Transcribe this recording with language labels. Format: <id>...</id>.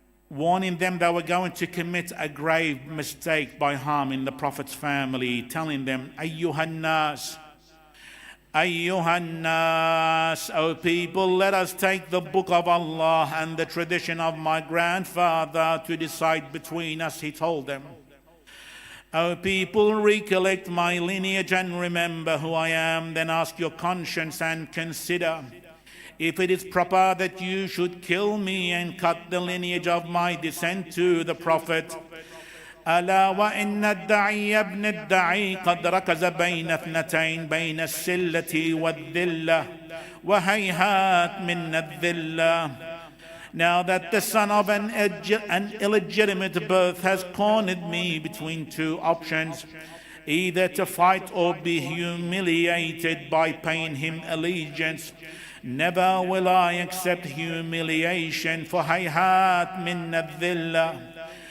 <en>they were going to commit a grave mistake by harming the Prophet's family, telling them,</en> <ar>Ayyuhan nas,</ar> <en>O people, let us take the book of Allah and the tradition of my grandfather to decide between us, he told them. O people, recollect my lineage and remember who I am, then ask your conscience and consider if it is proper that you should kill me and cut the lineage of my descent to the Prophet.</en> <ar>ألا وإن الداعي ابن الداعي قد ركز بين اثنتين بين السلة والذلة وهيهات من الذلة.</ar> <en>Now that the son of an illegitimate birth has cornered me between two options, either to fight or be humiliated by paying him allegiance, never will I accept humiliation, for</en> <ar>hayhat min adh-dhillah.</ar>